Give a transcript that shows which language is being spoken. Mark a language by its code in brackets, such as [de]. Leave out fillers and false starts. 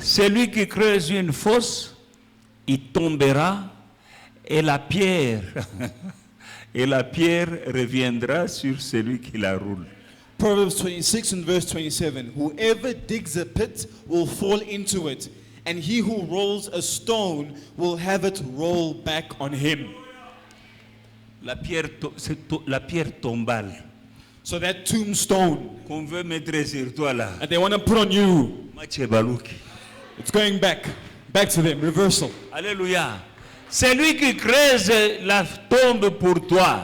[fr] Celui qui creuse une fosse, il tombera et la pierre, et la pierre reviendra sur celui qui la roule. [en] Proverbs 26 and verse 27. Whoever digs a pit will fall into it, and he who rolls a stone will have it roll back on him. [fr] La pierre, la pierre tombale [en] So that tombstone [fr] qu'on veut mettre sur toi là, [en] that they want to put on you, Mathieu Balouki. it's going back to them, reversal. [fr] Alléluia. C'est lui qui creuse la tombe pour toi.